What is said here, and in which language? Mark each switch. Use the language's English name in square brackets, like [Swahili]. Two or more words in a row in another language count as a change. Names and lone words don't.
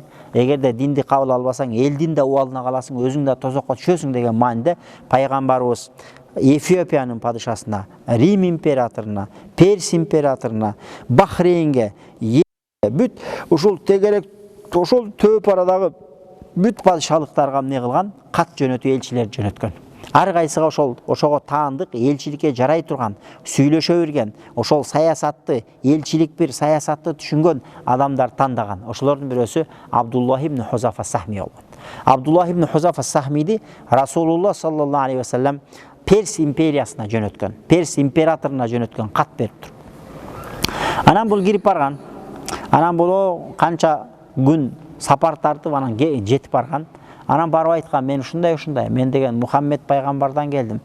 [Kyrgyz] Эгерде динди кабыл албасаң, элдин да убалына каласың, өзүң да тозокко түшөсүң деген мааниде пайгамбарыбыз Эфиопиянын падышасына, Рим императоруна, Перс императоруна, Бахрейнге, бүт ушул тегерек, ошол төп арадагы бүт падышалыктарга эмне кылган? Кат жөнөтүү, элчилер жөнөткөн. Ар кайсыга ошого таандык, элчиликке жарай турган, сүйлөшө берген, ошол саясатты, элчилик бир саясатты түшүнгөн адамдар тандаган. Ошолордун бирөөсү Абдуллах ибн Хузафа Сахми болгон. Абдуллах ибн Хузафа Сахмиди Расулуллах [Arabic] صلى الله عليه وسلم [Kyrgyz] Перс империясына жөнөткөн, Перс императоруна жөнөткөн кат бериптир. Анан бул кирип барган. Анан бул канча күн сапар тартып анан жетип барган. Анан барып айткан, мен ушундай, мен деген Мухаммед пайгамбардан келдим.